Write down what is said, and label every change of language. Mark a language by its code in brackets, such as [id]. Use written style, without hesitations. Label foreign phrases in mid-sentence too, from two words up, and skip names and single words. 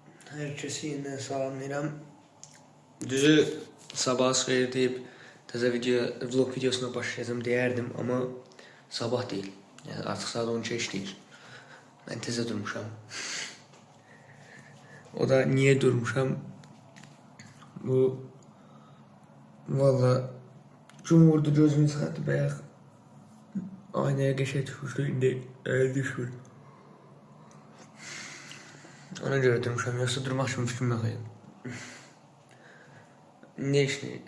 [az] Herkesi yeniden salamlayıram. Düzü sabah xeyir deyib təzə vlog videosuna başlayacağım deyərdim, amma sabah deyil. Yəni artıq saat 12 işləyir. Mən təzə durmuşam. O da niyə durmuşam? Bu valla gün vurdu, gözümü çıxartdı bayaq. Aynaya qəşəng düşmüşdü, indi əl düşmür. Ona görə durmuşam, yoxsa durmaq üçün fikrim yox idi. Ne işini?